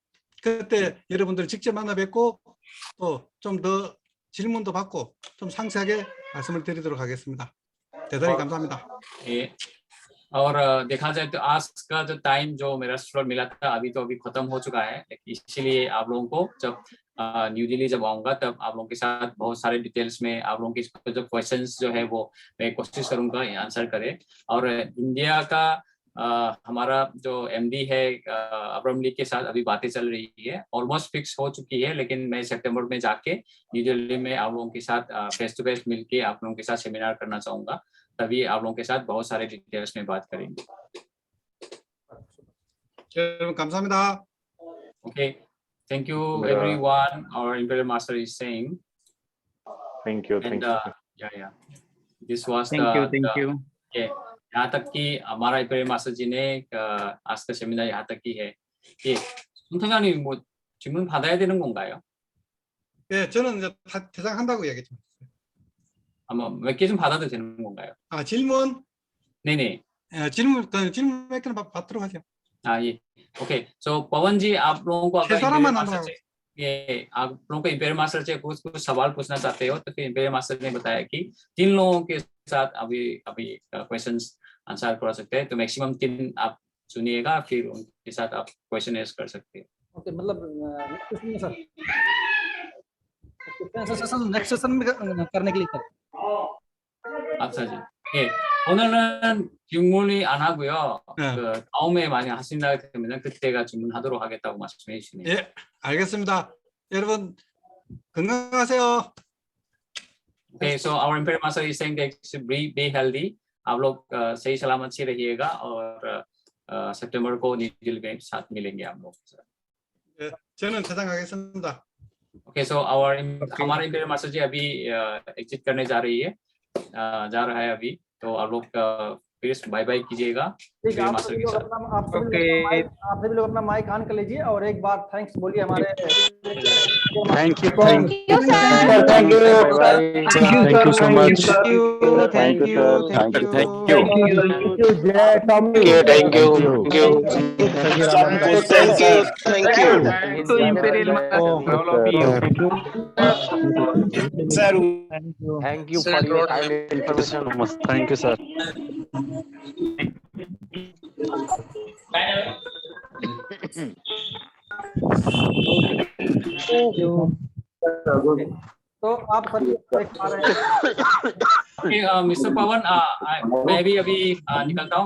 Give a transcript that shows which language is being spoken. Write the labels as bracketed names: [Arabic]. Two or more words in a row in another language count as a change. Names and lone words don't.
[Korean] 그때 여러분들 직접 만나 뵙고 또 좀 더 질문도 받고 좀 상세하게 말씀을 드리도록 하겠습니다. 대단히 감사합니다. 예. [Hindi] और देखा जाए तो आज का जो टाइम जो मेरा स्लॉट मिला था अभी तो अभी खत्म हो चुका है, इसीलिए आप लोगों को जब न्यू दिल्ली जब आऊंगा तब आप लोगों के साथ बहुत सारे डिटेल्स में आप लोगों के जो क्वेश्चंस जो है वो मैं कोशिश करूंगा आंसर करे. और इंडिया का हमारा जो एमडी है अब्राहम ली के साथ अभी बातें चल रही है, [English] almost fix [Hindi] हो चुकी है, लेकिन मैं सितंबर में जाके न्यू दिल्ली में आप लोगों के साथ [English] face to face [Hindi] मिलके आप लोगों के साथ सेमिनार करना चाहूंगा, तभी आप लोगों के साथ बहुत सारे डिटेल्स में बात करेंगे. [Korean] 여러분 감사합니다. [English] Okay, thank you everyone. Our Imperial Master is saying. Thank you. And yeah. This was Thank you. [Hindi] Okay, यहाँ तक कि हमारा Imperial Master जी ने आज का सेमिनार यहाँ तक की है. [Korean] 예, 선생님 뭐 질문 받아야 되는 건가요? 네, 저는 이제 대장한다고 얘기했죠. 아마 몇 개 좀 받아도 되는 건가요? 아, 질문? 네네. 질문 몇 개는 받도록 하죠. [Hindi] हाँ ये ओके. सो पवन जी, आप लोगों को अगर सारा आप लोगों को इंपीरियल मास्टर से कुछ सवाल पूछना चाहते हो तो फिर इंपीरियल मास्टर ने बताया कि 3 लोगों के साथ अभी [English] questions answer [Hindi] कर सकते हैं, तो मैक्सिमम 3 आप सुनिएगा, फिर उनके साथ आप [English] question ask [Hindi] कर सकते हैं. ओके, मतलब [English] next session [Hindi] में करने के लिए सर. अच्छा जी. [Korean] 예, 오늘은 질문이 안 하고요. 그 다음에 만약 하신다 되면 그때가 질문하도록 하겠다고 말씀해 주시네요. 예, 알겠습니다. 여러분 건강하세요. [English] Okay, so our Imperial Master is saying that be healthy. [Hindi] आप लोग सही सलामत से रहिएगा, और सितंबर को न्यू दिल्ली में साथ मिलेंगे आप लोग. [Korean] 예, 저는 퇴장하겠습니다. [English] Okay, so [Hindi] हमारे Imperial Master जी अभी एग्जिट करने जा रहा है अभी, तो आप लोग [English] please bye bye [Hindi] कीजिएगा ठीक है, मेरे आप मास्टर सभी के लोग साथ। अपना आप सभी लोग अपना माइक ऑन कर लीजिए और एक बार थैंक्स बोलिए हमारे [English] Thank you, Thank thank you, sir. thank you, bye bye. Thank you so much. Thank you, Thank you. thank you, Thank sir. you. Thank you, Jay Tommy. Thank you. Thank you. Thank you, Raman. Thank you. Thank you. To Imperial Master, all of you. Thank you. Sir. Thank you for your kind information. Thank you, sir. [Hindi] तो आप सभी देख पा रहे हैं ओके मिस्टर पवन, मैं भी अभी निकलता हूँ।